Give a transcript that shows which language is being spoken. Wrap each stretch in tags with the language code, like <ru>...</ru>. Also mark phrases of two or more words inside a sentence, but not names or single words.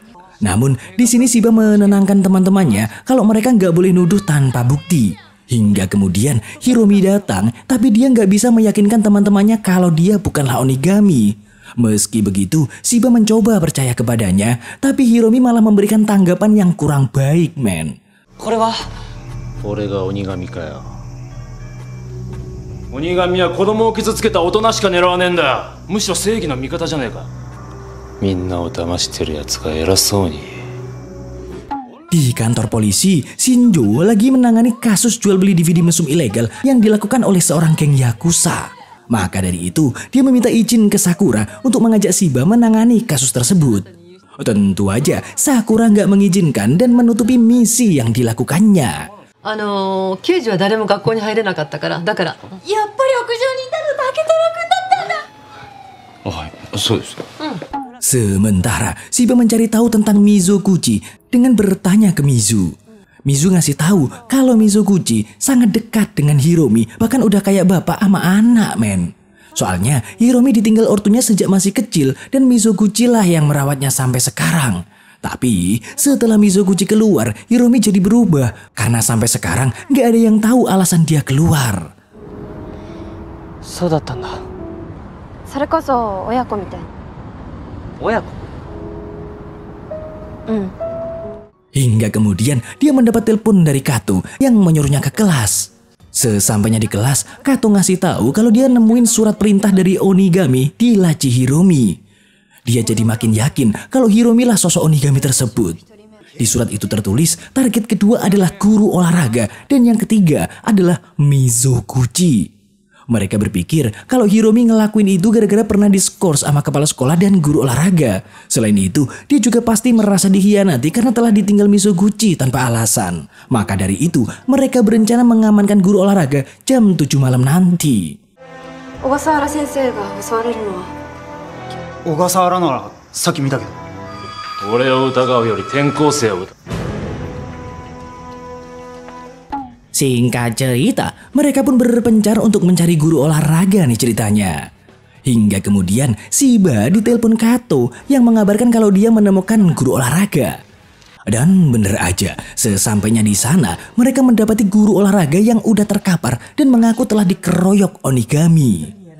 <id>Namun, di sini Shiba menenangkan teman-temannya kalau mereka nggak boleh nuduh tanpa bukti. Hingga kemudian Hiromi datang, tapi dia nggak bisa meyakinkan teman-temannya kalau dia bukanlah Onigami. Meski begitu, Shiba mencoba percaya kepadanya, tapi Hiromi malah memberikan tanggapan yang kurang baik, men.</id> <ja>Kore が鬼神かよ. 鬼神は子供を傷つけてた大人しか狙わねえんだよ. むしろ正義の味方じゃねえか。みんなを騙してるやつが偉そうに.</ja> <id>Di kantor polisi, Shinjo lagi menangani kasus jual beli DVD mesum ilegal yang dilakukan oleh seorang geng Yakuza. Maka dari itu, dia meminta izin ke Sakura untuk mengajak Shiba menangani kasus tersebut. Tentu aja, Sakura nggak mengizinkan dan menutupi misi yang dilakukannya.</id> <ja>刑事は誰も学校に入れなかったから、だから。やっぱり屋上にいたの竹虎くんだったんだ。はい、そうです。</ja> <id>Sementara Shiba mencari tahu tentang Mizoguchi dengan bertanya ke Mizu. Mizu ngasih tahu kalau Mizoguchi sangat dekat dengan Hiromi, bahkan udah kayak bapak sama anak men. Soalnya Hiromi ditinggal ortunya sejak masih kecil dan Mizoguchi lah yang merawatnya sampai sekarang. Tapi setelah Mizoguchi keluar, Hiromi jadi berubah karena sampai sekarang nggak ada yang tahu alasan dia keluar.</id> <ja>そうだったんだ。それこそ親子みたい。親子。</ja> <id>Hingga kemudian dia mendapat telepon dari Kato yang menyuruhnya ke kelas. Sesampainya di kelas, Kato ngasih tahu kalau dia nemuin surat perintah dari Onigami di laci Hiromi. Dia jadi makin yakin kalau Hiromi lah sosok Onigami tersebut. Di surat itu tertulis target kedua adalah guru olahraga dan yang ketiga adalah Mizoguchi. Mereka berpikir kalau Hiromi ngelakuin itu gara-gara pernah diskors sama kepala sekolah dan guru olahraga. Selain itu, dia juga pasti merasa dikhianati karena telah ditinggal Mizoguchi tanpa alasan. Maka dari itu, mereka berencana mengamankan guru olahraga jam 7 malam nanti.</id> <ja>小笠原先生が襲われるのは小笠原ならさっき見たけど。俺を疑うより転校生を疑う。</ja> <id>Singkat cerita, mereka pun berpencar untuk mencari guru olahraga nih ceritanya. Hingga kemudian Shiba ditelepon Kato yang mengabarkan kalau dia menemukan guru olahraga. Dan bener aja, sesampainya di sana, mereka mendapati guru olahraga yang udah terkapar dan mengaku telah dikeroyok Onigami.</id>